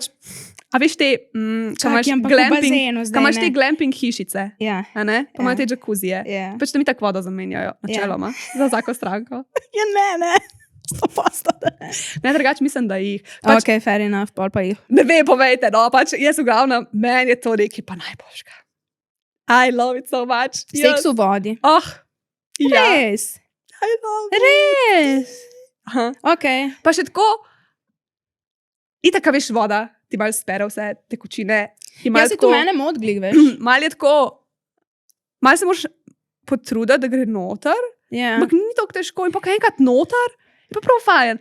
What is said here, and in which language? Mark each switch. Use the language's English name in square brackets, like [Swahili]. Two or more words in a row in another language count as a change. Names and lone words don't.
[Slovenian] A veš te, ko imaš te glamping hišice, ja. A ne? Pa imajo te džakuzije. Yeah. Pač da mi tako vodo zamenjajo, načeloma. Za vsako stranko. Ja, ne. 100%. Ne, drugače mislim, da jih. Pač, ok, [English] fair enough, [Slovenian] pol pa jih. Ne ve, povejte, no, pač jaz v glavnem, meni je to nekaj pa najboljšega. [English] I love it so much. [Slovenian] Seks v vodi. Ja. Res. [English] I love it. [Slovenian] Res. Ok. Pa še tako, itaka veš voda, ti malo spere vse tekočine. Ja, si tu mene modglik, veš. Malo je tako, malo se moraš potruditi, da gre noter, ampak ni tako težko in pa enkrat noter, je pa prav fajn.